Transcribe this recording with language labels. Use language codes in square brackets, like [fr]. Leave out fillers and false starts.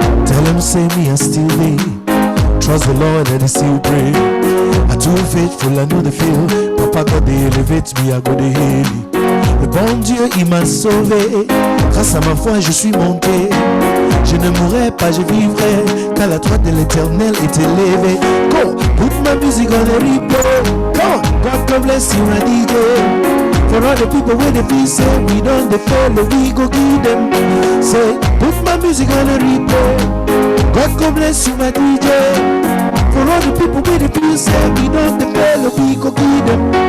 [en] Tell him say me I still there. Trust the Lord and I still pray. I too faithful, I know the feel. Papa God they elevate me, I go the heal. [fr] Le bon Dieu il m'a sauvé. Grâce à ma foi je suis monté. Je ne mourrai pas, je vivrai. Car la droite de l'éternel est élevée. [en] Go, put my music on the replay. Go, God bless you and DJ. For all the people where they feel say we don't follow, we go give them. Say, put my music on a replay. God bless you, my DJ. For all the people where they feel say we don't follow, we go give them.